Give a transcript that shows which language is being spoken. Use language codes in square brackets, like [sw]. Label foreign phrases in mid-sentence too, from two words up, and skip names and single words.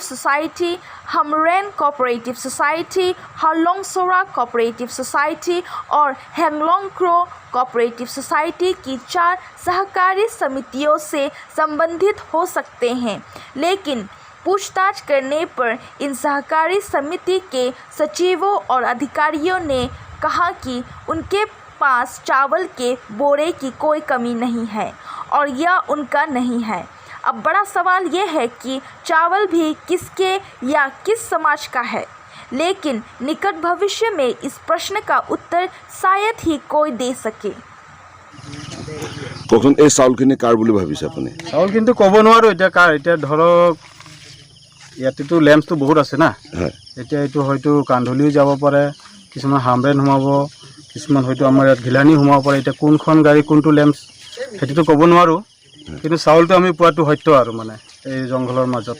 [hi] सोसाइटी, हमरेन कोऑपरेटिव सोसाइटी, हलोंगसोरा कोऑपरेटिव सोसाइटी और हेंगलोंग क्रो कोऑपरेटिव सोसाइटी की 4 सहकारी समितियों से संबंधित हो सकते हैं, लेकिन पूछताछ करने पर इन सहकारी समिति के सचिवों और अधिकारियों ने कहा कि उनके पास चावल के बोरे की कोई कमी नहीं है और यह उनका नहीं है। अब बड़ा सवाल ये है कि चावल भी किसके या किस समाज का है, लेकिन निकट भविष्य में इस प्रश्न का उत्तर शायद ही कोई दे सके। [as] কখন এই চাউলখিনি কাৰ বুলি ভাবিছে আপুনি? চাউল কিন্তু ক'ব নোৱাৰোঁ এতিয়া কাৰ। এতিয়া ধৰক ইয়াতেতো লেম্পছটো বহুত আছে না, এতিয়া এইটো হয়তো কান্ধলিও যাব পাৰে, কিছুমান হামৰেন সোমাব, কিছুমান হয়তো আমাৰ ইয়াত ঘিলানি সোমাব পাৰে। এতিয়া কোনখন গাড়ী কোনটো লেম্পছ সেইটোতো ক'ব নোৱাৰোঁ, কিন্তু চাউলটো আমি পোৱাটো সত্য আৰু মানে এই জংঘলৰ মাজত।